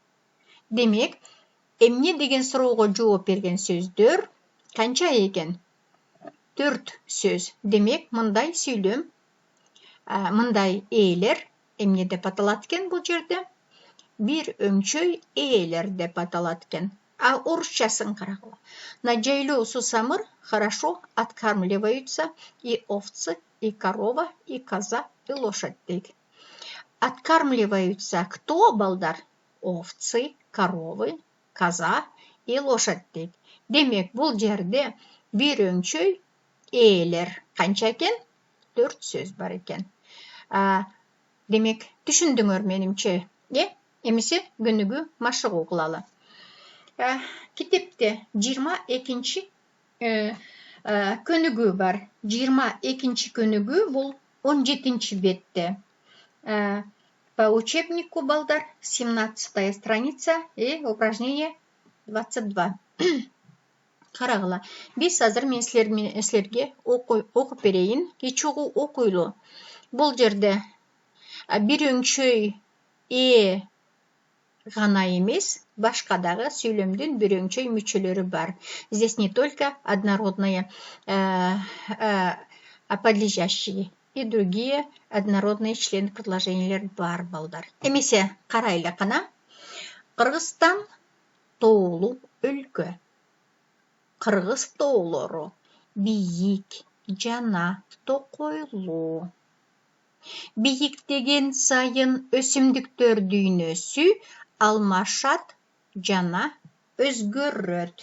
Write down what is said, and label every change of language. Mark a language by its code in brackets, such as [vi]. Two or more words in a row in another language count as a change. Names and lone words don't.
[ky] Демек, эмне деген суроого жооп берген сөздөр канча экен? 4 сөз. Демек, мындай сүйлөм мындай ээлер эмне деп аталат экен бул жерде? Бир өңчөй ээлер деп аталат экен. Орысчасын карагыла. [ru] На жайлуу сусамыр хорошо откармливаются и овцы, и корова, и коза, и лошадь дейт. Откармливаются кто, балдар? Овцы, коровы, коза и лошадь дейт. [ky] Демек, бул жерде бир өңчөй ээлер канча экен? 4 сөз бар экен. Демек, түшүндүңөр менимче, эмесе көнүгүү машыгуу кылалы. Китепте 22-нчи көнүгүү бар. 22-нчи көнүгүү бул 17-нчи бетте. [ru] По учебнику, балдар, 17-я страница и упражнение 22. [ky] Карагыла. Биз азыр мен силерге окуп берейин. Кечүүгү окуйлу. Бул жерде бир өңчөй гана эмес, башка дагы сүйлөмдүн бир өңчөй мүчөлөрү бар. [ru] Здесь не только однородные подлежащие и другие однородные члены предложениялар [ky] бар, балдар. Эмесе карайлы кана. Кыргызстан тоолуу өлкө. Кыргыз тоолору бийик жана токойлуу. Бийиктеген сайын өсүмдүктөр дүйнөсү алмашат жана өзгөрөт.